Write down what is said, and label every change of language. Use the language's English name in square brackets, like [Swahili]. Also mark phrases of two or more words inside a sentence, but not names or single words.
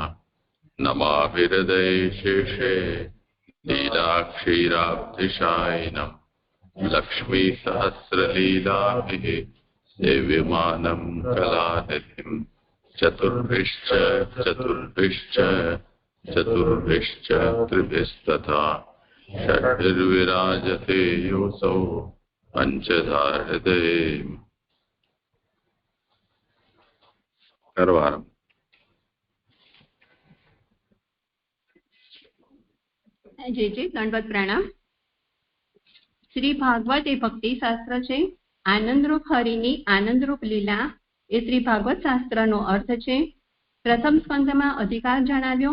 [Sanskrit] नमाभिहृदये शेषे लीलाक्षीराब्धिशायिनं लक्ष्मीसहस्रलीलाभिः सेव्यमानं कलानिधिं चतुर्भिश्च त्रिभिस्तथा षड्भिर्विराजते योऽसौ पञ्चधा हृदये करवारम्। [Gujarati] જે દંડવત પ્રણામ। શ્રી ભાગવત એ ભક્તિ શાસ્ત્ર છે। આનંદરૂપ હરિની આનંદરૂપ લીલા એ શ્રી ભાગવત શાસ્ત્રનો અર્થ છે। પ્રથમ સ્કંદમાં અધિકાર જણાવ્યો।